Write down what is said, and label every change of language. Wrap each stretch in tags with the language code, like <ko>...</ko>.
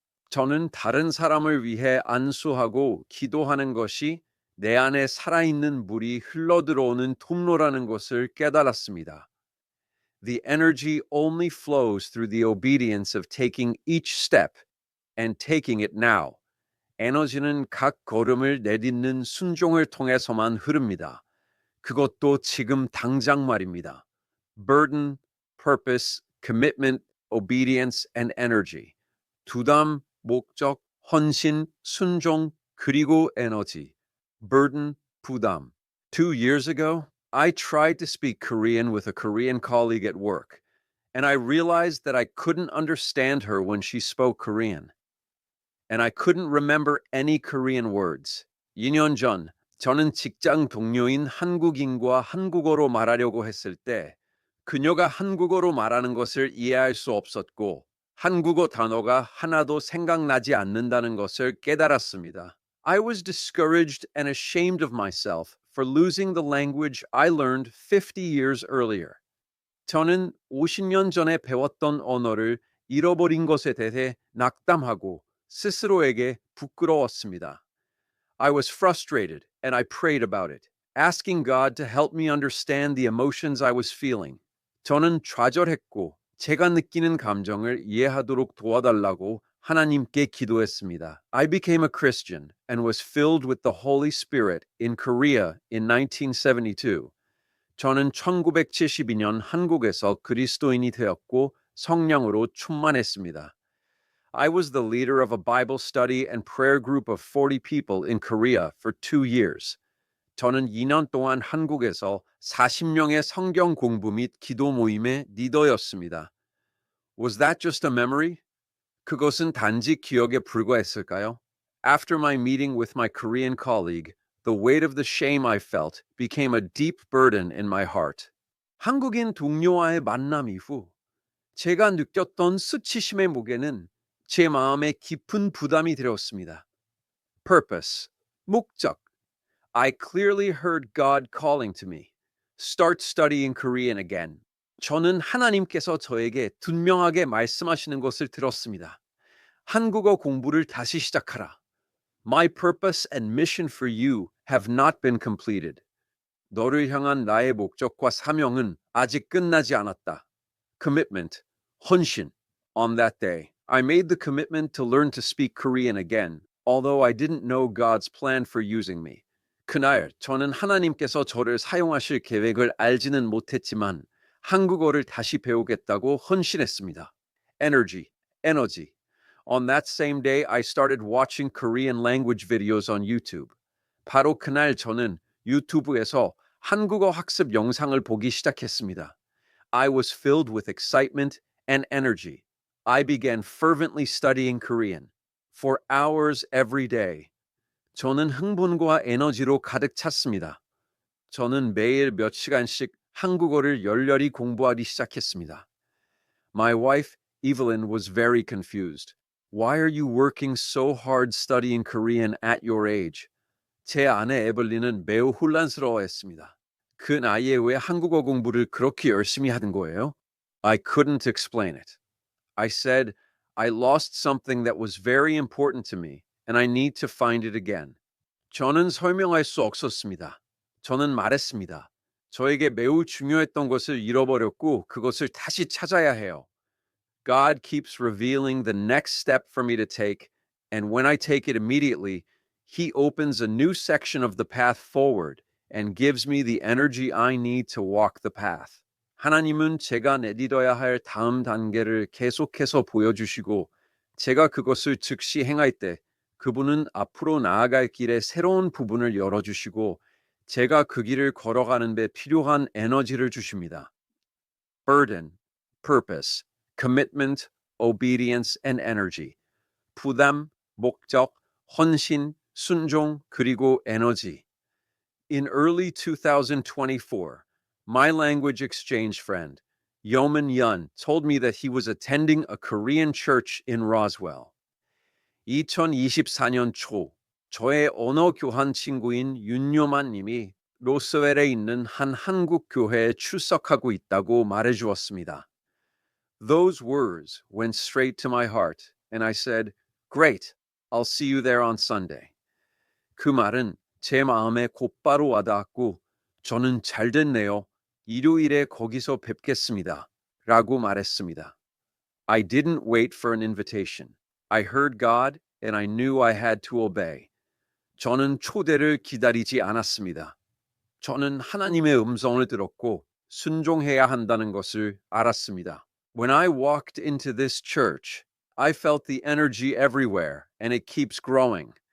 <ko>저는 다른 사람을 위해 안수하고 기도하는 것이 내 안에 살아있는 물이 흘러들어오는 통로라는 것을 깨달았습니다.</ko> <en>The energy only flows through the obedience of taking each step and taking it now.</en> <ko>에너지는 각 걸음을 내딛는 순종을 통해서만 흐릅니다. 그것도 지금 당장 말입니다.</ko> <en>Burden, purpose, commitment, obedience, and energy.</en> <ko>두담, 목적, 헌신, 순종, 그리고 에너지.</ko> <en>Burden, 부담. 2 years ago, I tried to speak Korean with a Korean colleague at work, and I realized that I couldn't understand her when she spoke Korean. And I couldn't remember any Korean words.</en> <ko>2년 전, 저는 직장 동료인 한국인과 한국어로 말하려고 했을 때 그녀가 한국어로 말하는 것을 이해할 수 없었고 한국어 단어가 하나도 생각나지 않는다는 것을 깨달았습니다.</ko> <en>I was discouraged and ashamed of myself for losing the language I learned 50 years earlier.</en> <ko>저는 50년 전에 배웠던 언어를 잃어버린 것에 대해 낙담하고 스스로에게 부끄러웠습니다.</ko> <en>I was frustrated and I prayed about it, asking God to help me understand the emotions I was feeling.</en> <ko>저는 좌절했고 제가 느끼는 감정을 이해하도록 도와달라고 하나님께 기도했습니다.</ko> <en>I became a Christian and was filled with the Holy Spirit in Korea in 1972.</en> <ko>저는 1972년 한국에서 그리스도인이 되었고 성령으로 충만했습니다.</ko> <en>I was the leader of a Bible study and prayer group of 40 people in Korea for 2 years.</en> <ko>저는 2년 동안 한국에서 40명의 성경 공부 및 기도 모임의 리더였습니다.</ko> <en>Was that just a memory?</en> <ko>그것은 단지 기억에 불과했을까요?</ko> <en>After my meeting with my Korean colleague, the weight of the shame I felt became a deep burden in my heart.</en> <ko>한국인 동료와의 만남 이후 제가 느꼈던 수치심의 무게는 제 마음에 깊은 부담이 되었습니다.</ko> <en>Purpose, 목적. I clearly heard God calling to me. Start studying Korean again.</en> <ko>저는 하나님께서 저에게 분명하게 말씀하시는 것을 들었습니다. 한국어 공부를 다시 시작하라.</ko> <en>My purpose and mission for you have not been completed.</en> <ko>너를 향한 나의 목적과 사명은 아직 끝나지 않았다.</ko> <en>Commitment, 헌신. On that day, I made the commitment to learn to speak Korean again, although I didn't know God's plan for using me.</en> <ko>그날 저는 하나님께서 저를 사용하실 계획을 알지는 못했지만 한국어를 다시 배우겠다고 헌신했습니다.</ko> <en>Energy, 에너지. On that same day, I started watching Korean language videos on YouTube.</en> <ko>바로 그날 저는 유튜브에서 한국어 학습 영상을 보기 시작했습니다.</ko> <en>I was filled with excitement and energy. I began fervently studying Korean for hours every day.</en> <ko>저는 흥분과 에너지로 가득 찼습니다. 저는 매일 몇 시간씩 한국어를 열렬히 공부하기 시작했습니다.</ko> <en>My wife, Evelyn, was very confused. Why are you working so hard studying Korean at your age?</en> <ko>제 아내 에블린은 매우 혼란스러워했습니다. 그 나이에 왜 한국어 공부를 그렇게 열심히 하는 거예요?</ko> <en>I couldn't explain it. I said, I lost something that was very important to me, and I need to find it again.</en> <ko>저는 설명할 수 없었습니다. 저는 말했습니다. 저에게 매우 중요했던 것을 잃어버렸고 그것을 다시 찾아야 해요.</ko> <en>God keeps revealing the next step for me to take, and when I take it immediately, He opens a new section of the path forward and gives me the energy I need to walk the path.</en> <ko>하나님은 제가 내딛어야 할 다음 단계를 계속해서 보여주시고 제가 그것을 즉시 행할 때 그분은 앞으로 나아갈 길에 새로운 부분을 열어주시고 제가 그 길을 걸어가는 데 필요한 에너지를 주십니다.</ko> <en>Burden, purpose, commitment, obedience, and energy.</en> <ko>부담, 목적, 헌신, 순종, 그리고 에너지.</ko> <en>In early 2024, my language exchange friend, Yeoman Yun, told me that he was attending a Korean church in Roswell.</en> <ko>2024년 초, 저의 언어 교환 친구인 윤요만 님이 로스웰에 있는 한 한국 교회에 출석하고 있다고 말해주었습니다.</ko> <en>Those words went straight to my heart, and I said, Great, I'll see you there on Sunday.</en> <ko>그 말은 제 마음에 곧바로 와닿았고, 저는 잘 됐네요. 일요일에 거기서 뵙겠습니다. 라고 말했습니다.</ko> <en>I didn't wait for an invitation. I heard God, and I knew I had to obey.</en> <ko>저는 초대를 기다리지 않았습니다. 저는 하나님의 음성을 들었고 순종해야 한다는 것을 알았습니다.</ko> <en>When I walked into this church, I felt the energy everywhere, and it keeps growing.</en>